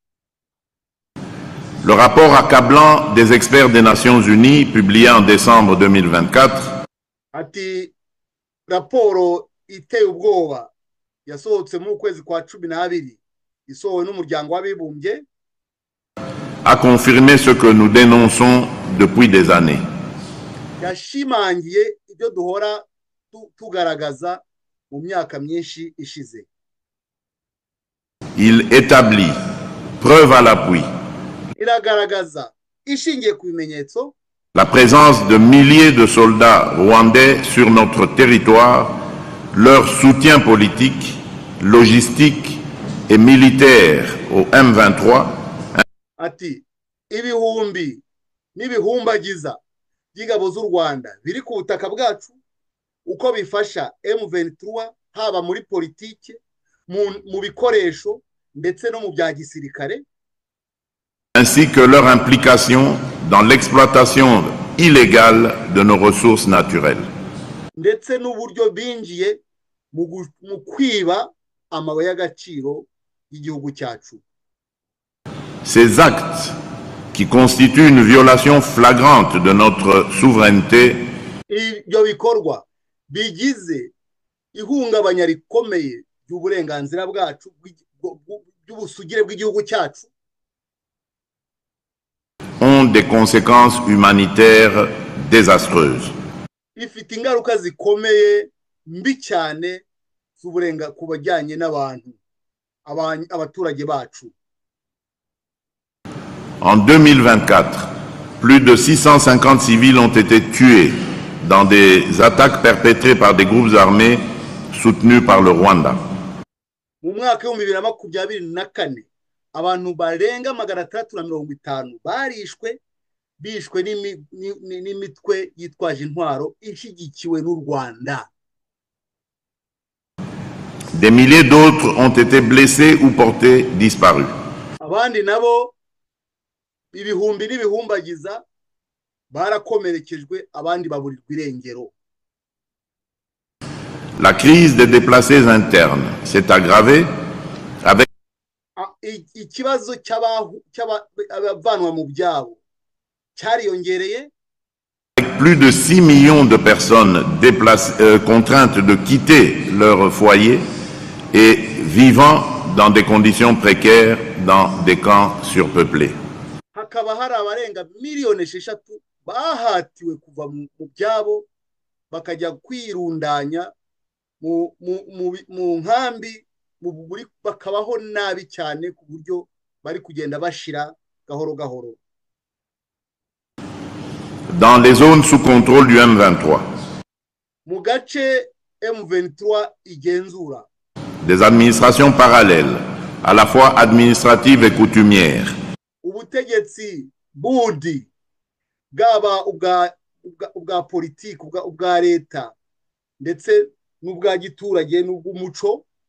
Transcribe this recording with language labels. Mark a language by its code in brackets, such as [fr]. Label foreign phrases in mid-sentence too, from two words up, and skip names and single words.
[fr] Le rapport accablant des experts des Nations Unies, publié en décembre 2024, [rw] ati raporo iteye ubwoba yasohotse mu kwezi kwa 12 isohowe n'umuryango w'abibumbye, [fr] a confirmé ce que nous dénonçons depuis des années. [rw] yashimangiye ibyo duhora tugaragaza mu myaka myinshi ishize. [fr] Il établit, preuve à l'appui, [rw] iragaragaza ishingiye ku bimenyetso [fr] la présence de milliers de soldats rwandais sur notre territoire, leur soutien politique, logistique et militaire au M23, [rw] ati ibihumbi n'ibihumbagiza by'ingabo z'u Rwanda biri ku butaka bwacu, uko bifasha M23 haba muri politike, mu bikoresho ndetse no mu bya gisirikare, [fr] ainsi que leur implication dans l'exploitation illégale de nos ressources naturelles. [rw] ndetse n'uburyo binjiye mu kwiba amabuye y'agaciro y'igihugu cyacu. [fr] Ces actes, qui constituent une violation flagrante de notre souveraineté, [rw] ibyo bikorwa bigize ihungabanya rikomeye ry'uburenganzira bwacu by'ubusugire bw'igihugu cyacu, [fr] ont des conséquences humanitaires désastreuses. [rw] ifite ingaruka zikomeye mbi cyane ku bajyanye n'abantu abaturage bacu. [fr] En 2024, plus de 650 civils ont été tués dans des attaques perpétrées par des groupes armés soutenus par le Rwanda. [rw] Mu mwaka wa 2024 abantu barenga 650 barishwe bishwe n'imitwe yitwaje intwaro ishyigikiwe n'u Rwanda. [fr] Des milliers d'autres ont été blessés ou portés disparus. [rw] Abandi nabo ibihumbi n'ibihumbagiza barakomerekejwe, abandi baburirwa irengero. [fr] La crise des déplacés internes s'est aggravée avec [rw] ikibazo cy'abavanwa mu byabo cyariyongereye, [fr] avec plus de 6 millions de personnes contraintes de quitter leur foyer et vivant dans des conditions précaires dans des camps surpeuplés. [rw] hakaba hari abarenga miliyoni 6 bahatiwe kuva mu byabo bakajya kwirundanya mu nkambi, bakabaho nabi cyane ku buryo bari kugenda bashira gahoro gahoro. [fr] Dans les zones sous contrôle du M23, [rw] mu gace M23 igenzura, [fr] des administrations parallèles, à la fois administratives et coutumières, [rw] ubutegetsi budi bwaba ubwa politiki, ubwa leta ndetse n'ubwa giturage n'ubw'umuco,